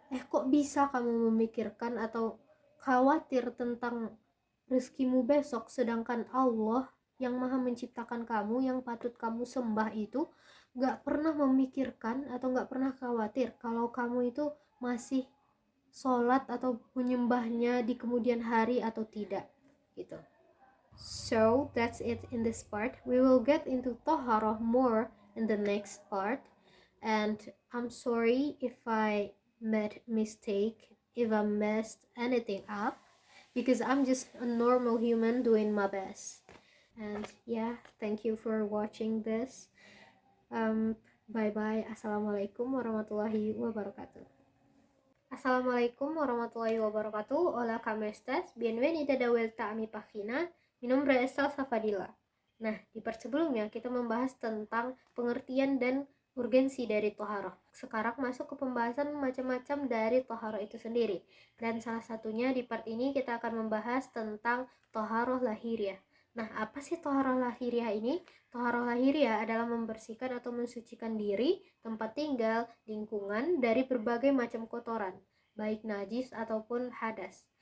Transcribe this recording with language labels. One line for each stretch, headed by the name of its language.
Indonesian: Kok bisa kamu memikirkan atau khawatir tentang rezekimu besok, sedangkan Allah yang maha menciptakan kamu, yang patut kamu sembah itu gak pernah memikirkan atau gak pernah khawatir kalau kamu itu masih sholat atau menyembahnya di kemudian hari atau tidak gitu.
English: So that's it in this part. We will get into Toharoh more in the next part, and I'm sorry if I made mistake, if I messed anything up, because I'm just a normal human doing my best. And yeah, thank you for watching this. Bye bye. Assalamualaikum warahmatullahi wabarakatuh.
Spanish: Assalamualaikum warahmatullahi wabarakatuh. Hola, ¿cómo estás? Bienvenida de vuelta a mi página. Mi nombre es Salsa Fadila.
Indonesian: Nah, di part sebelumnya kita membahas tentang pengertian dan urgensi dari toharoh. Sekarang masuk ke pembahasan macam-macam dari toharoh itu sendiri. Dan salah satunya di part ini kita akan membahas tentang toharoh lahiriah. Nah, apa sih toharoh lahiriah ini? Toharoh lahiriah adalah membersihkan atau mensucikan diri, tempat tinggal, lingkungan dari berbagai macam kotoran, baik najis ataupun hadas.